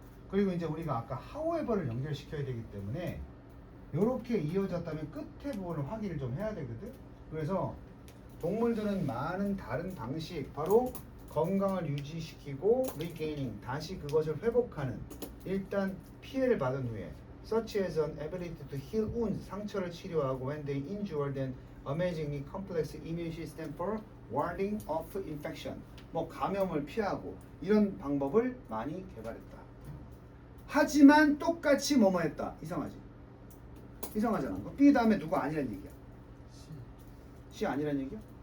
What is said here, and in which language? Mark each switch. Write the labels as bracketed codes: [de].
[ko] 그리고 이제 우리가 아까 however를 연결시켜야 되기 때문에 이렇게 이어졌다면 끝에 부분을 확인을 좀 해야 되거든. 그래서 동물들은 많은 다른 방식, 바로 건강을 유지시키고 regaining, 다시 그것을 회복하는, 일단 피해를 받은 후에 [en] such as an ability to heal wounds, [ko] 상처를 치료하고 [en] when they injured an amazingly complex immune system for warding off infection. [ko] 뭐 감염을 피하고 이런 방법을 많이 개발했다. 하지만 똑같이 뭐뭐 했다. 이상하지? 이상하잖아. B 다음에 누가 아니란 얘기야. C 아니란 얘기야?